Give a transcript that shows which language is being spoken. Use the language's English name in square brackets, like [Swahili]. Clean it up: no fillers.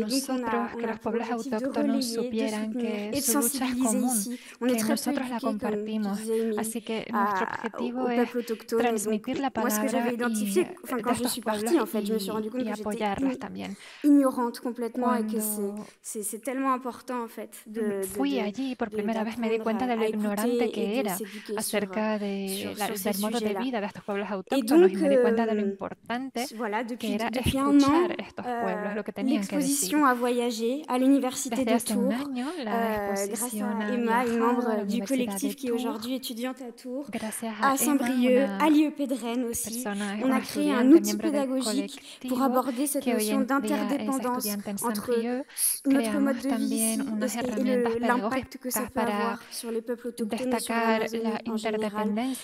[French] Et donc, on a pour objectif de relayer, de soutenir et de sensibiliser ici. On est très peu éduqués, comme disait Émilie, au peuple autochtone. Et donc, moi, ce que j'avais identifié, quand je suis partie, en fait, je me suis rendu compte que j'étais ignorante complètement et que c'est tellement important, en fait, [Spanish] Fui allí por primera vez me di cuenta de lo ignorante que era acerca del modo de vida de estos pueblos autóctonos y me di cuenta de lo importante que era escuchar estos pueblos, lo que tenían que decir. [French] L'exposition a voyagé à l'université de Tours grâce à Emma, une membre du collectif qui est aujourd'hui étudiante à Tours, à Saint-Brieuc, à l'IEP de Rennes aussi. On a créé un outil pédagogique pour aborder cette notion d'interdépendance entre notre mode de vie et l'impact que ça peut avoir sur les peuples autochtones et sur l'Amazonie en général.